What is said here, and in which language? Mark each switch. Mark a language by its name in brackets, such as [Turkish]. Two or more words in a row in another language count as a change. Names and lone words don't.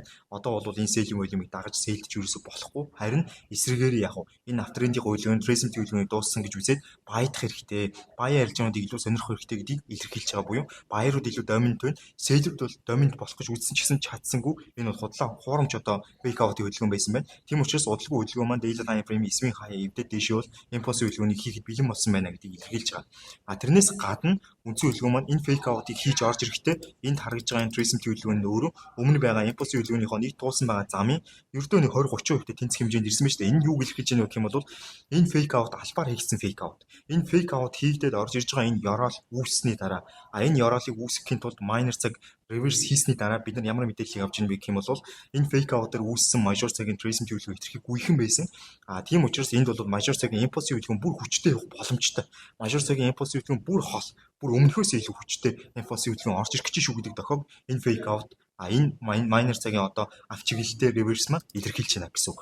[Mongolian] Одоо бол энэ [English] selling volume- [Mongolian] ыг дагаж sell-ж ерөөсө болохгүй. Харин эсрэгээр яг энэ uptrend-ийн хөдөлгөөн tracing хөдөлгөөнийг дууссан гэж үзээд buy-дах хэрэгтэй. Buy арилжаануудыг илүү сонирхох хэрэгтэй гэдгийг илэрхийлж байгаа буюу buyer-ууд илүү dominant байна. Seller-ууд бол dominant болох гэж үзсэн ч чадсангүй энэ бол худлаа хуурамч одоо [English] fake out- [Mongolian] ийн хөдөлгөөн байсан байна. Тийм учраас удалгүй хөдөлгөөн маань [English] daily time frame [Mongolian] эсвийн хаяа эвдээд дэше бол impulse хөдөлгөөнийг хийхэд бэлэн болсон байна гэдгийг илэрхийлж байгаа. Тэрнээс гадна үндсэн хөдөлгөөн маань энэ [English] fake out- [Mongolian] ыг хийж орж ирэхдээ энд харагдж байгаа энэ tracing хөдөлгөөн нь өөрөө өмнө байгаа impulse хөдөлгөөнийхөө нэг туусан байгаа замын ердөө нэг 20-30% тэнцэх хэмжээнд ирсэн байна шүү дээ. Энэ юуг илэрхийлж байгаа гэх юм бол энэ [English] fake out [Mongolian] албаар хийгдсэн [English] fake out. [Mongolian] Энэ [English] fake out [Mongolian] хийгдээд орж ирж байгаа энэ ёроол үүссний дараа энэ ёроолыг үүсгэхийн тулд minor цаг reverse хийсний дараа бид нар ямар мэдээллийг авч ийн бэ гэх юм бол энэ [English] fake out- [Mongolian] аар үүссэн major цагийн tracing хөдөлгөөн хэтэрхий гүйхэн байсан. Тийм учраас энд бол major цагийн impulse хөдөлгөөн бүр хүчтэй явах боломжтой. Major цагийн impulse хөдөлгөөн бүр хол, бүр өмнөхөөс илүү хүчтэй impulse хөдөлгөөн орж ирэх гэж шүү гэдэг тохиог энэ [English] fake out [Mongolian] энэ minor цагийн одоо авч чиглэлтэй reverse маань илэрхийлж байна гэсэн үг.